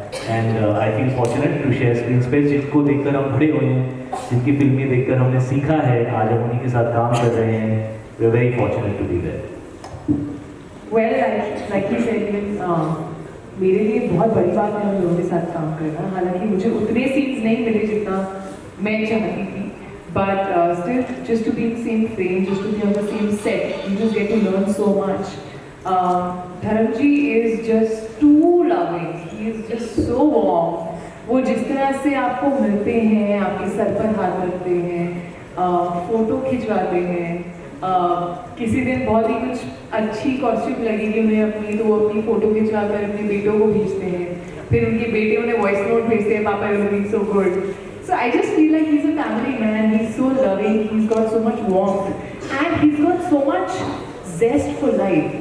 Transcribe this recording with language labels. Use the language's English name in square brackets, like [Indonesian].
[English] and I feel fortunate to share screen space, [Hindi] जिनको देखकर हम बड़े हुए हैं, जिनकी फिल्में देखकर हमने सीखा है, आज हम उन्हीं के साथ काम कर रहे हैं. [English] We are very fortunate to be there. Well, like you said, [Hindi] मेरे लिए बहुत बड़ी बात है उन लोगों के साथ काम करना. हालांकि मुझे उतने सीन्स नहीं मिले जितना मैं चाहती थी, [English] but still just to be in the same frame, just to be on the same set, you just get to learn so much. Dharamji is just too loving. He is just so warm. [Hindi] वो जिस तरह से आपको मिलते हैं, आपके sir पर हाथ रखते हैं, फोटो खिंचवाते हैं, किसी दिन बहुत ही कुछ अच्छी कॉस्ट्यूम लगेगी उन्हें अपनी, तो वो अपनी फोटो खिंचवा कर अपने बेटों को भेजते हैं, फिर उनके बेटे उन्हें वॉइस नोट भेजते हैं, पापा [English] You looking so good. So I just feel like he's a family man. He's so loving. He's got so much warmth, and he's got so much zest for life.